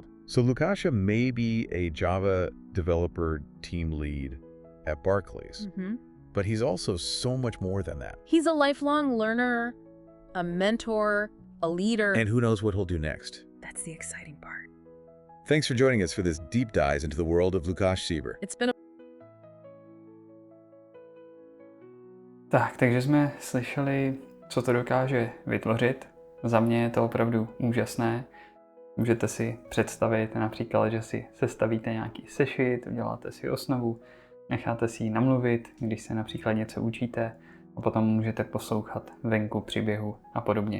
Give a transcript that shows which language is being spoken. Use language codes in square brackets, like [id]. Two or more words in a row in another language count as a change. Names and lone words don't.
[en] So Lukasha may be a Java developer team lead at Barclays, but he's also so much more than that. He's a lifelong learner, a mentor, a leader. And who knows what he'll do next. That's the exciting part. Thanks for joining us for this deep dive into the world of Lukash Sieber. It's been a [cs] Tak, takže jsme slyšeli, co to dokáže vytvořit. Za mě je to opravdu úžasné. Můžete si představit například, že si sestavíte nějaký sešit, uděláte si osnovu, necháte si ji namluvit, když se například něco učíte a potom můžete poslouchat venku při běhu a podobně.